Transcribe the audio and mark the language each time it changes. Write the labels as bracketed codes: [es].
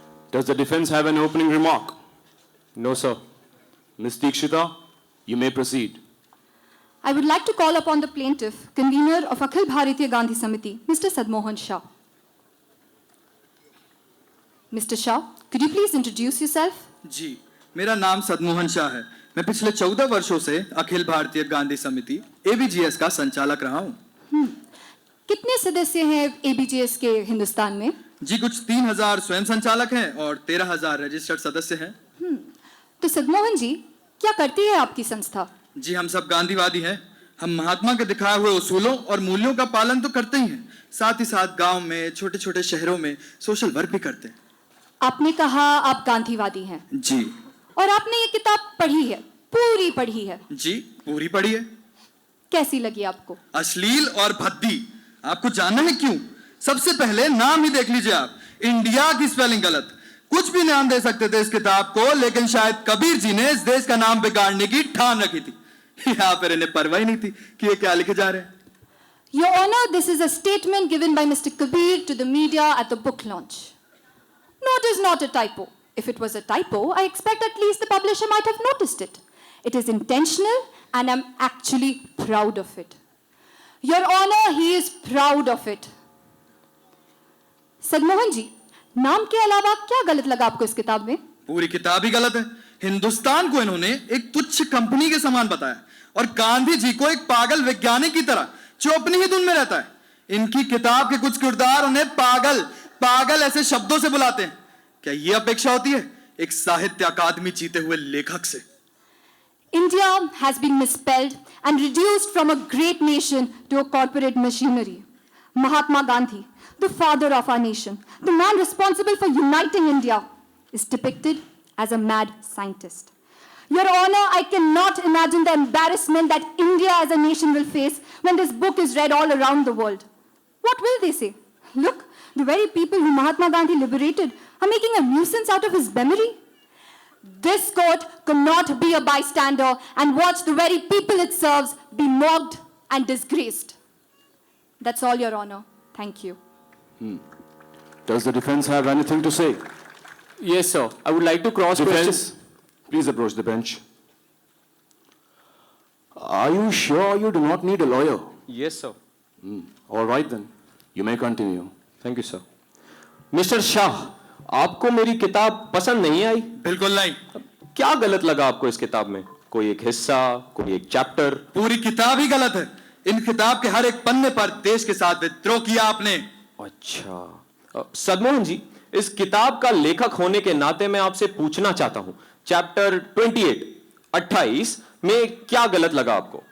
[en] Does the defense have an opening remark? No, sir. Ms. Dikshita, you may proceed. I would like to call upon the plaintiff, convener of Akhil Bharatiya Gandhi Samiti, Mr. Sadmohan Shah. Mr. Shah, could you please introduce yourself? [hi] जी, मेरा नाम सदमोहन शाह है। मैं पिछले 14 वर्षों से अखिल भारतीय गांधी समिति ABGS का संचालक रहा हूँ। कितने सदस्य हैं ABGS के हिंदुस्तान में? जी, कुछ 3000 स्वयं संचालक हैं और 13000 रजिस्टर्ड सदस्य हैं। तो सदमोहन जी, क्या करती है आपकी संस्था? जी, हम सब गांधीवादी हैं। हम महात्मा के दिखाए हुए उसूलों और मूल्यों का पालन तो करते ही हैं, साथ ही साथ गांव में, छोटे छोटे शहरों में सोशल वर्क भी करते हैं। आपने कहा आप गांधीवादी हैं जी और आपने ये किताब पढ़ी है, पूरी पढ़ी है। जी, पूरी पढ़ी है। कैसी लगी आपको? अश्लील और भद्दी। आपको जानना है क्यों? सबसे पहले नाम ही देख लीजिए आप, इंडिया की स्पेलिंग गलत। कुछ भी नाम दे सकते थे इस किताब को, लेकिन शायद कबीर जी ने इस देश का नाम बिगाड़ने की ठान रखी थी, या फिर इन्हें परवाह ही नहीं थी कि ये क्या लिखे जा रहे हैं। [en] Your Honor, this is a statement given by Mr. Kabir to the media at the book launch. No, it is not a typo. If it was a typo, I expect at least the publisher might have noticed it. It is intentional and I'm actually proud of it. Your Honor, he is proud of it. [hi] सदमोहन जी, नाम के अलावा क्या गलत लगा आपको इस किताब में? पूरी किताब ही गलत है। हिंदुस्तान को इन्होंने एक तुच्छ कंपनी के समान बताया और गांधी जी को एक पागल वैज्ञानिक की तरह जो अपनी ही धुन में रहता है। इनकी किताब के कुछ किरदार उन्हें पागल पागल ऐसे शब्दों से बुलाते हैं। क्या यह अपेक्षा होती है एक साहित्य अकादमी जीते हुए लेखक से? [en] India has been misspelled and reduced from a great nation to a corporate machinery. Mahatma Gandhi, the father of our nation, the man responsible for uniting India, is depicted as a mad scientist. Your Honor, I cannot imagine the embarrassment that India as a nation will face when this book is read all around the world. What will they say? Look, the very people whom Mahatma Gandhi liberated are making a nuisance out of his memory. This court cannot be a bystander and watch the very people it serves be mocked and disgraced. That's all, Your Honor. Thank you. Does the defense have anything to say? Yes, sir. I would like to cross question. Defense, please approach the bench. Are you sure you do not need a lawyer? Yes, sir. All right then, you may continue. Thank you, sir. [hi] Mister Shah, आपको मेरी किताब पसंद नहीं आई? बिल्कुल नहीं। क्या गलत लगा आपको इस किताब में? कोई एक हिस्सा, कोई एक चैप्टर? पूरी किताब ही गलत है। इन किताब के हर एक पन्ने पर देश के साथ विद्रोह किया आपने। अच्छा, सदमोहन जी, इस किताब का लेखक होने के नाते मैं आपसे पूछना चाहता हूं, चैप्टर 28 में क्या गलत लगा आपको?